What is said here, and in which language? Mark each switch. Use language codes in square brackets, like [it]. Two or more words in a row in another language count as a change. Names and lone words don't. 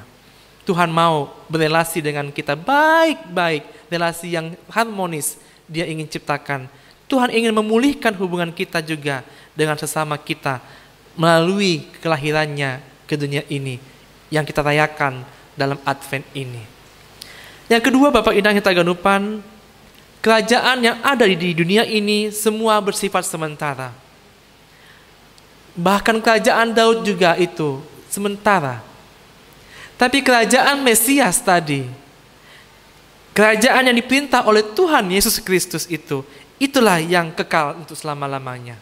[id] Tuhan mau berelasi dengan kita baik-baik, relasi yang harmonis Dia ingin ciptakan. Tuhan ingin memulihkan hubungan kita juga dengan sesama kita melalui kelahirannya ke dunia ini yang kita rayakan dalam Advent ini. Yang kedua, Bapak Inang kita ganupan, kerajaan yang ada di dunia ini semua bersifat sementara. Bahkan kerajaan Daud juga itu sementara. Tapi kerajaan Mesias tadi, kerajaan yang diperintah oleh Tuhan Yesus Kristus itu, itulah yang kekal untuk selama-lamanya.